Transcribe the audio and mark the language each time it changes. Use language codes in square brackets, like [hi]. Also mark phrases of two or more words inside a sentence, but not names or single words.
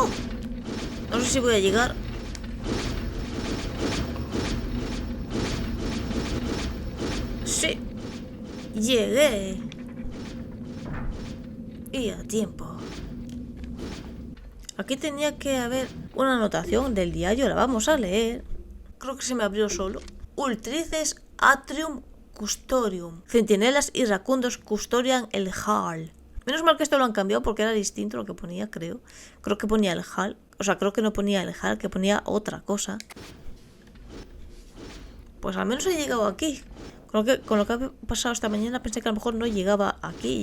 [es] No sé si voy a llegar. Sí. Llegué. Y a tiempo. Aquí tenía que haber una anotación del diario, la vamos a leer. Creo que se me abrió solo. [la] Ultrices Atrium Custodium. [es] Centinelas iracundos custodian el Hall. Menos mal que esto lo han cambiado porque era distinto lo que ponía, creo. Creo que ponía el Hall. O sea, creo que no ponía el Hall, que ponía otra cosa. Pues al menos he llegado aquí. Con lo que ha pasado esta mañana pensé que a lo mejor no llegaba aquí.